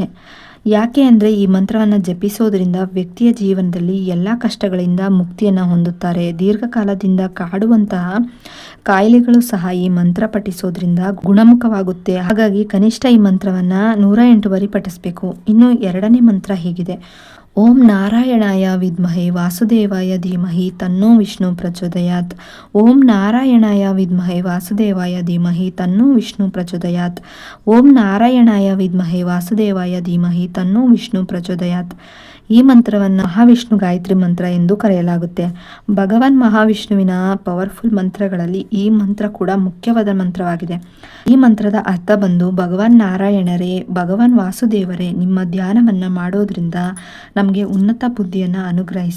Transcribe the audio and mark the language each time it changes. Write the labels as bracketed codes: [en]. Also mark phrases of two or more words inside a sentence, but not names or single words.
[kn] ಯಾಕೆ ಅಂದರೆ ಈ ಮಂತ್ರವನ್ನು ಜಪಿಸೋದ್ರಿಂದ ವ್ಯಕ್ತಿಯ ಜೀವನದಲ್ಲಿ ಎಲ್ಲ ಕಷ್ಟಗಳಿಂದ ಮುಕ್ತಿಯನ್ನು ಹೊಂದುತ್ತಾರೆ. ದೀರ್ಘಕಾಲದಿಂದ ಕಾಡುವಂತಹ ಕಾಯಿಲೆಗಳು ಸಹ ಈ ಮಂತ್ರ ಪಠಿಸೋದ್ರಿಂದ ಗುಣಮುಖವಾಗುತ್ತೆ. ಹಾಗಾಗಿ ಕನಿಷ್ಠ ಈ ಮಂತ್ರವನ್ನು 108 ಬಾರಿ ಪಠಿಸಬೇಕು. ಇನ್ನು ಎರಡನೇ ಮಂತ್ರ ಹೀಗಿದೆ: [sa] ಓಂ ನಾರಾಯಣಾಯ ವಿದ್ಮಹೆ ವಾಸುದೇವಾಯ ಧೀಮಹಿ ತನ್ನೋ ವಿಷ್ಣು ಪ್ರಚೋದಯಾತ್. ಓಂ ನಾರಾಯಣಾಯ ವಿದ್ಮಹೆ ವಾಸುದೇವಾಯ ಧೀಮಹಿ ತನ್ನೋ ವಿಷ್ಣು ಪ್ರಚೋದಯಾತ್. ಓಂ ನಾರಾಯಣಾಯ ವಿದ್ಮಹೆ ವಾಸುದೇವಾಯ ಧೀಮಹಿ ತನ್ನೋ ವಿಷ್ಣು ಪ್ರಚೋದಯಾತ್. [kn] ಈ ಮಂತ್ರವನ್ನು ಮಹಾವಿಷ್ಣು ಗಾಯತ್ರಿ ಮಂತ್ರ ಎಂದು ಕರೆಯಲಾಗುತ್ತೆ. ಭಗವಾನ್ ಮಹಾವಿಷ್ಣುವಿನ ಪವರ್ಫುಲ್ ಮಂತ್ರಗಳಲ್ಲಿ ಈ ಮಂತ್ರ ಕೂಡ ಮುಖ್ಯವಾದ ಮಂತ್ರವಾಗಿದೆ. ಈ ಮಂತ್ರದ ಅರ್ಥ ಬಂದು ಭಗವಾನ್ ನಾರಾಯಣರೇ, ಭಗವಾನ್ ವಾಸುದೇವರೇ, ನಿಮ್ಮ ಧ್ಯಾನವನ್ನು ಮಾಡೋದ್ರಿಂದ ನಮಗೆ ಉನ್ನತ ಬುದ್ಧಿಯನ್ನು ಅನುಗ್ರಹಿಸು.